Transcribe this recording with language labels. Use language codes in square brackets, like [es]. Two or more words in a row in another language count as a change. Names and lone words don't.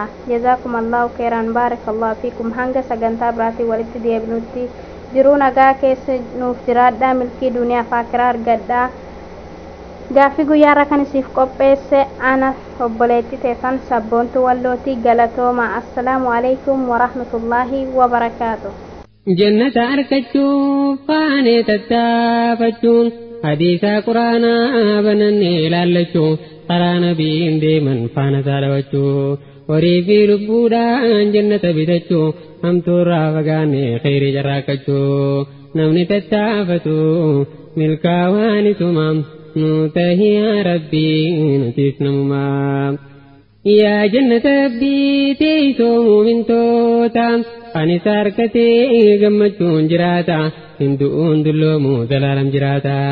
[ar] جزاكم الله خيرا، بارك الله فيكم. [om] Hanga sagantaa biraatii walitti deebinutti jiruu nagaa keessa nuuf jiraadhaa, milkii duniyaa fi akhiraa argadhaa. Gaaffii guyyaa irraa kan isiif qopheesse ana obboleetti teessan sabboontu wallootii galatooma. [ar] السلام عليكم ورحمة الله وبركاته. [om] jannata argachuuf faanee tattaafachuun hadiisa quraanaa banannee ilaallachuun karaa nabiin deeman faana saalawachuu horii fi lubbuudhaan jannata bitachuu hamtuurraa fagaannee kheyrii carraaqqachuu namni tattaafatu milkaa'anisuma nu tahiyaa rabbii nutis namumaa yaa jannata abdii teessoo muumintoota ani sarkatee gammachuun jiraata hinduun dulloomu zalaalam jiraata.